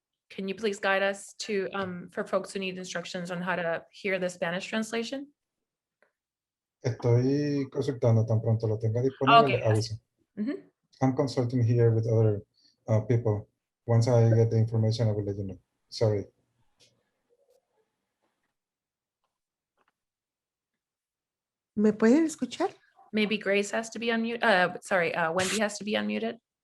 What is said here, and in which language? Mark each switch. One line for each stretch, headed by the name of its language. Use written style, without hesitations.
English: Can you please guide us to, for folks who need instructions on how to hear the Spanish translation?
Spanish: Estoy consultando, tan pronto lo tenga disponible,
English: Okay,
Spanish: aviso. Mm-hmm.
English: I'm consulting here with other people. Once I get the information, I will let you know. Sorry.
Spanish: ¿Me pueden escuchar?
English: Maybe Grace has to be unmuted. Wendy has to be unmuted.